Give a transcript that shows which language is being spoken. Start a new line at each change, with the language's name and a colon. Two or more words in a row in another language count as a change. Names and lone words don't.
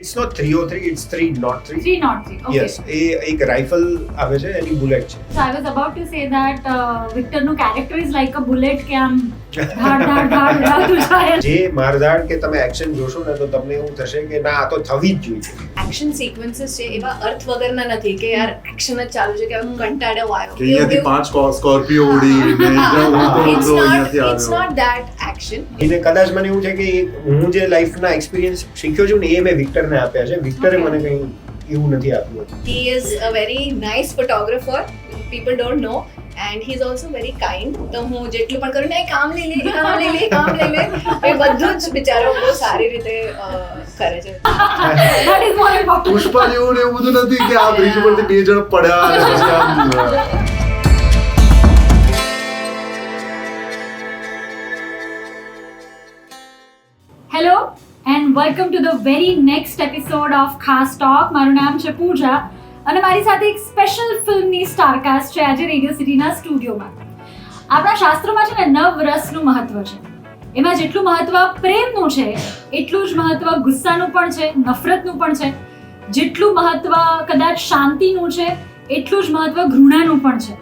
English: It's not 303, it's 303. 303. Okay. Yes,
Gujarati: એ એક રાઇફલ આવે છે, એની બુલેટ છે.
English: So I was about to say that Victor નું character is like a bullet
Gujarati: કે આમ ધાડ ઉડાવતું જાય. જે મારધાડ કે તમે એક્શન જોશો ને તો તમને એવું થશે કે ના આ તો થવી જ જોઈએ. એક્શન સિક્વન્સીસ છે એવા અર્થ વગરના નથી કે યાર એક્શન જ ચાલુ છે કે હું કંટાળ્યો આવ્યો કે અહીંયાથી 5 સ્કોર્પિયો ઉડી ને અહીંયાથી
English: it's not that action.
Gujarati: એને કદાચ મને એવું છે કે હું જે લાઈફના એક્સપિરિયન્સ શીખ્યો છું ને એ મેં વિક્ટરને આપ્યા છે. વિક્ટરે મને કંઈ એવું નથી આપ્યું હતું.
English: He is a very nice photographer. People don't know. And he is also very kind.
Gujarati: તો હું જેટલું પણ કરું ને કામ લઈ લે એ બધું જ બિચારો બહુ સારી રીતે કરે છે.
English: That is more important.
Gujarati: પુષ્પા જેવું ને એવું બધું નથી કે આ બ્રિજ પરથી 2 જણ પડ્યા અને પછી આમ
English: Hello and welcome to the very next episode of Khas Talk.
Gujarati: મારું નામ છે પૂજા અને મારી સાથે એક સ્પેશિયલ ફિલ્મની સ્ટારકાસ્ટ છે આજે રેડિયો સિટીના સ્ટુડિયોમાં. આપણા શાસ્ત્રોમાં છે ને 9 રસનું મહત્વ છે. એમાં જેટલું મહત્વ પ્રેમનું છે એટલું જ મહત્વ ગુસ્સાનું પણ છે, નફરતનું પણ છે. જેટલું મહત્વ કદાચ શાંતિનું છે એટલું જ મહત્વ ઘૃણાનું પણ છે.